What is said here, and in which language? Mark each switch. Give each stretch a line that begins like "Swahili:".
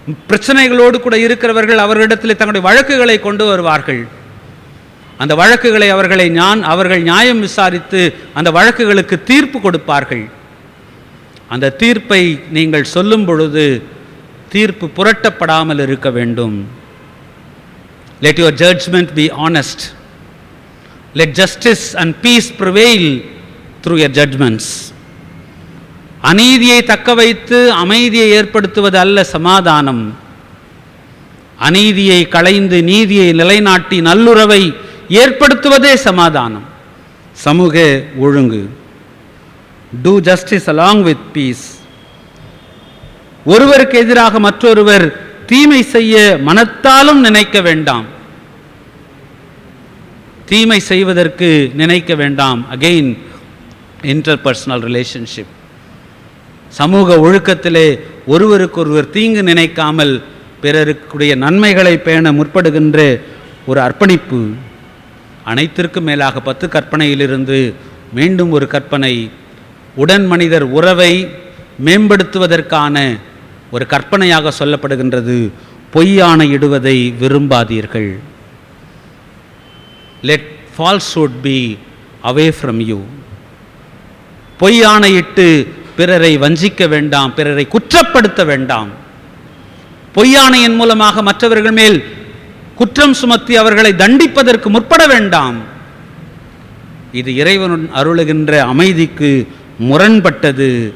Tamil: பிரச்சனைகளோடு கூட இருக்கிறவர்கள் அவர்களிடத்தில் தங்களுடைய வழக்குகளை கொண்டு வருவார்கள். அந்த வழக்குகளை அவர்கள் நியாயம் விசாரித்து அந்த வழக்குகளுக்கு தீர்ப்பு கொடுப்பார்கள். அந்த தீர்ப்பை நீங்கள் சொல்லும் பொழுது தீர்ப்பு புரட்டப்படாமல் இருக்க வேண்டும்.
English: Let your judgment be honest. Let justice and peace prevail through your judgments.
Tamil: அநீதியை தக்க வைத்து அமைதியை ஏற்படுத்துவது அல்ல சமாதானம். அநீதியை களைந்து நீதியை நிலைநாட்டி நல்லுறவை ஏற்படுத்துவதே சமாதானம், சமூக ஒழுங்கு.
English: Do justice along with peace.
Tamil: ஒருவருக்கு எதிராக மற்றொருவர் தீமை செய்ய மனத்தாலும் நினைக்க வேண்டாம், தீமை செய்வதற்கு நினைக்க வேண்டாம்.
English: Again interpersonal relationship.
Tamil: சமூக ஒழுக்கத்திலே ஒருவருக்கொருவர் தீங்கு நினைக்காமல் பிறருக்குடைய நன்மைகளை பேண முற்படுகின்ற ஒரு அர்ப்பணிப்பு. அனைத்திற்கும் மேலாக 10 கற்பனையிலிருந்து மீண்டும் ஒரு கற்பனை, உடன் மனிதர் உறவை மேம்படுத்துவதற்கான ஒரு கற்பனையாக சொல்லப்படுகின்றது. பொய்யாணையிடுவதை விரும்பாதீர்கள்.
English: Let falsehood be away from you.
Tamil: பொய்யாணையிட்டு பிறரை வஞ்சிக்க வேண்டாம், பிறரை குற்றப்படுத்த வேண்டாம். பொய்யாணையின் மூலமாக மற்றவர்கள் மேல் குற்றம் சுமத்தி அவர்களை தண்டிப்பதற்கு முற்பட வேண்டாம். இது இறைவன் அருளுகின்ற அமைதிக்கு முரண்பட்டது.